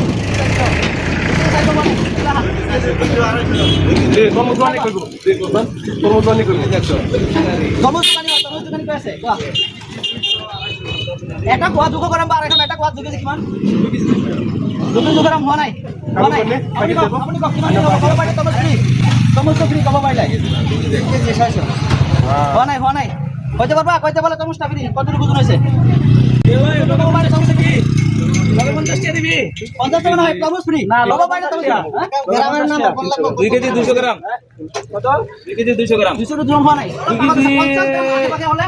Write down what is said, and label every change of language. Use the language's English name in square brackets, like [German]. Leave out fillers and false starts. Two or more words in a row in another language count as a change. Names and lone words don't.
[Assamese] এটা কোৱা 200 গ্ৰাম বা এখন এটা কোৱা 2 কেজি কিমান? 2 গ্ৰাম হোৱা নাই আপুনি কওক কিমান হ'ব? ক'ব পাৰিলে তৰমুজটো ফ্ৰী ক'ব পাৰিলে। হোৱা নাই [Bangla] কইতে পারবা কইতে বলে তরমুজটা ফ্রি কতটুকু ওজন হয়েছে? 50 টাকা না হয় তরমুজ ফ্রি না লোক বাইরে তরমুজ গ্রামের নাম 2 কেজি 200 গ্রাম। কত? 2 কেজি 200 গ্রাম। 200 গ্রাম হয় নাই 2 কেজি 50 গ্রাম আগে হলে